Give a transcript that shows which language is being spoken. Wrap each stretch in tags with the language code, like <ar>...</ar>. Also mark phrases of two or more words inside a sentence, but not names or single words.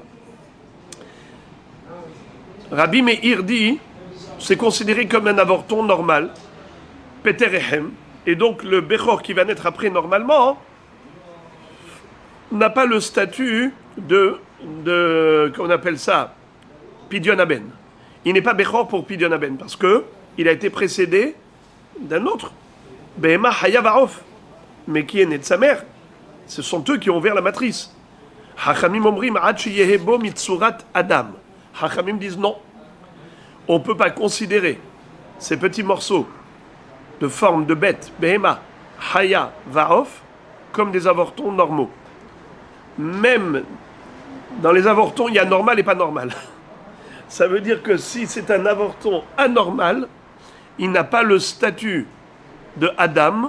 <fr>Rabbi Meir dit, c'est considéré comme un avorton normal, Peterechem, et donc le Bechor qui va naître après normalement n'a pas le statut qu'on appelle ça,</fr> <he>פדיון הבן.</he> <fr>Il n'est pas Bechor pour</fr> <he>פדיון הבן,</he> <fr>parce que il a été précédé d'un autre,</fr> <he>בהמה חיה ועוף,</he> <fr>mais qui est né de sa mère. Ce sont eux qui ont ouvert la matrice.</fr> <he>חכמים אומרים עד שיהא בו מצורת אדם.</he> <fr>Hachamim disent non. On ne peut pas considérer ces petits morceaux de forme de bête,</fr> <he>בהמה, חיה, ועוף,</he> <fr>comme des avortons normaux. Même dans les avortons, il y a normal et pas normal. Ça veut dire que si c'est un avorton anormal, il n'a pas le statut de Adam.</fr>